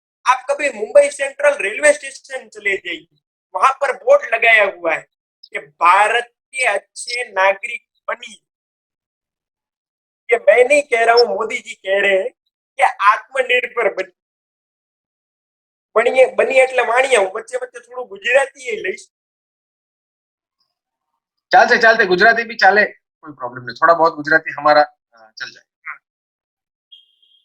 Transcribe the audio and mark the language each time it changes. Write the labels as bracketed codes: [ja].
[hi] आप कभी Mumbai central railway station चले जाइए, वहां पर बोर्ड लगाया हुआ है कि भारत के अच्छे नागरिक बनिए। ये मैं नहीं कह रहा हूँ, मोदी जी कह रहे हैं कि आत्मनिर्भर बनिए। बनिए बनिए [gu] એટલે માણિયા હું વચ્ચે વચ્ચે થોડું ગુજરાતી લઈશ। [hi] चालते गुजराती भी चाले, कोई प्रॉब्लम नहीं, थोड़ा बहुत गुजराती हमारा चल जाए।